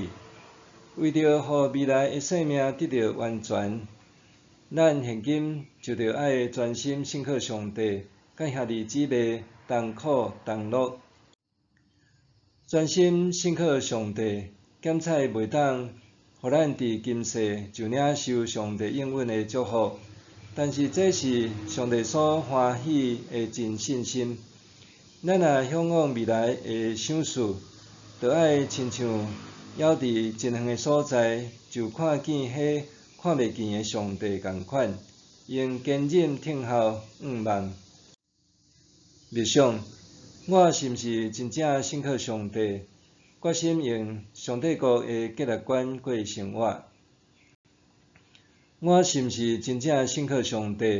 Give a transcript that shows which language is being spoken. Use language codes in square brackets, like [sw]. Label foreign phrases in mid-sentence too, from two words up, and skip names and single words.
[nan] 为着互未来的生命得到完全，咱现今就着爱专心信靠上帝，甲兄弟姊妹同苦同乐，专心信靠上帝，检测袂当互咱伫今世就领受上帝应允的祝福，但是这是上帝所欢喜的真信心。咱若向往未来的赏赐，就爱亲像还伫真远的所在，就看见迄看袂见的上帝共款，用坚忍听候仰望。默想，我是毋是真正信靠上帝？决心用上帝国的价值观过生活。我是毋是真正信靠上帝？